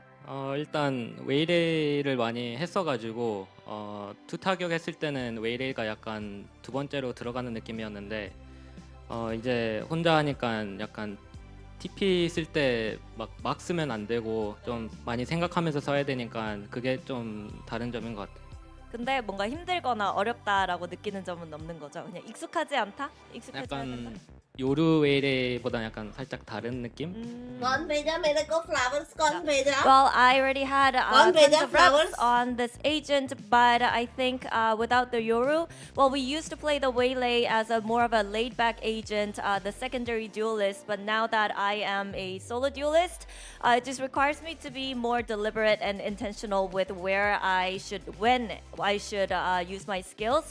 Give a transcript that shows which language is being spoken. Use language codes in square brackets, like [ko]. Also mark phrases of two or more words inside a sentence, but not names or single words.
[ko] 일단 웨이레이를 많이 했어가지고 투타격 했을 때는 웨이레이가 약간 두 번째로 들어가는 느낌이었는데 이제 혼자 하니까 약간 TP 쓸 때 막 쓰면 안 되고 좀 많이 생각하면서 써야 되니까 그게 좀 다른 점인 것 같아요. 근데 뭔가 힘들거나 어렵다라고 느끼는 점은 없는 거죠? 그냥 익숙하지 않다? 익숙하지 않다? 약간 요르 웨이레이보다 약간 살짝 다른 느낌? [hi] कौन भेजा मेरे को flowers? कौन भेजा? [en] Well, I already had One tons [hi] भेजा [en] of reps flowers? on this agent, but I think without the Yoru, well, we used to play the Waylay as a more of a laid-back agent, the secondary duelist, but now that I am a solo duelist, it just requires me to be more deliberate and intentional with when I should use my skills.